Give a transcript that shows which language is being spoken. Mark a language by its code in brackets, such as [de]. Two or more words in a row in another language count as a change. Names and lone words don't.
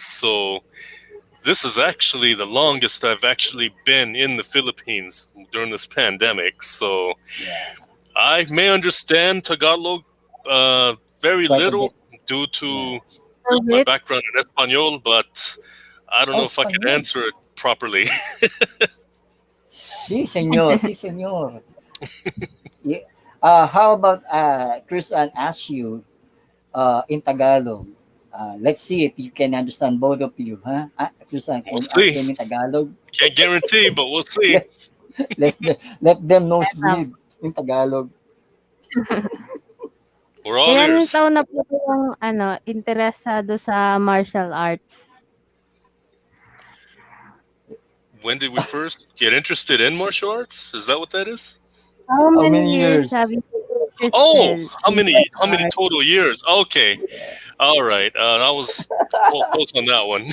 [en] So this is actually the longest I've actually been in the Philippines during this pandemic. So Yeah, I may understand Tagalog very quite a little bit. due Yeah. to A my bit. background in Espanol, but I don't Oh, know if I can Spanish. answer it properly. [es] Si, senor. Si, senor. [en] Yeah. How about Chris Ann asks you in Tagalog? Let's see if you can understand both of you, huh? Chris Ann, We'll can you ask see. them in Tagalog? Can't guarantee, but we'll see. Let, let them Um, nosebleed in Tagalog. We're all [tl] Ilan [en] ears. [tl] taon na po kayong interesado sa martial arts? [en] When did we first get interested in martial arts? Is that what that is? How How many many years years? have you been Oh, interested how in many? How martial many arts? total years? Okay, all right. I was close on that one.